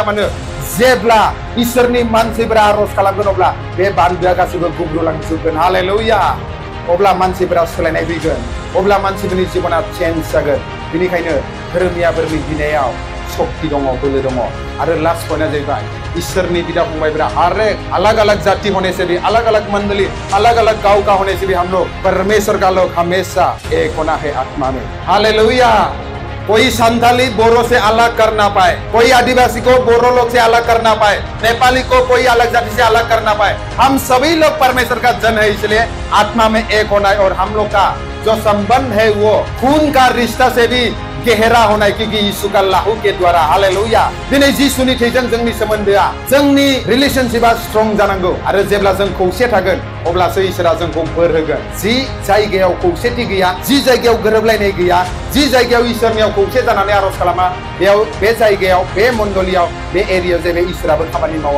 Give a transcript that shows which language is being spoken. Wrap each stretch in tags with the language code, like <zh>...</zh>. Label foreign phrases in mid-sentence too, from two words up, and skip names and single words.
<brx>मानो जेब्ला इसोरनि मानसिफोरा आरज खालामगोन अब्ला बे बान्दोआ गासैबो गुब्रुलांजोबगोन हालेलुया अब्ला मानसिफोरा सोलायनाय फैगोन अब्ला मानसिफोरनि जिबना चेन्ज जागोन बेनिखायनो धोरोमियाफोरनि बिनायाव शक्ति दङ बोलो दङ आरो लास्ट पइन्टआ जाहैबाय ईश्वरनी बिदा फंबायफोरा</brx> <hi>हर एक अलग अलग जाति होने से भी अलग अलग मंडली अलग अलग गांव का होने से भी हम लोग परमेश्वर का लोग हमेशा एक होना है आत्मा में</hi> <brx>हालेलुया</brx> <hi>कोई संथाली बोरो से अलग कर ना पाए, कोई आदिवासी को बोरो लोग से अलग कर ना पाए, नेपाली को कोई अलग जाति से अलग कर ना पाए। हम सभी लोग परमेश्वर का जन है, इसलिए आत्मा में एक होना है। और हम लोग का जो संबंध है वो खून का रिश्ता से भी गहरा होना है, क्योंकि यीशु का लाहू के द्वारा। हालेलुया।</hi> <brx>दिनै जिसुनि थैजों जोंनि सोमोन्दोआ, जोंनि रिलेशनशिपआ स्ट्रं जानांगौ। आरो जेब्ला जों खौसे थागोन अब्लासो इसोरा जोंखौ बोर होगोन। जि जायगायाव खौसेथि गैया, जि जायगायाव गोरोबलायनाय गैया, जि जायगायाव इसोरनियाव खौसे जानानै आरज खालामा, बेयाव बे जायगायाव, बे मण्डलियाव, बे एरियायाव जेबो इसोराबो खामानि मावा।</brx>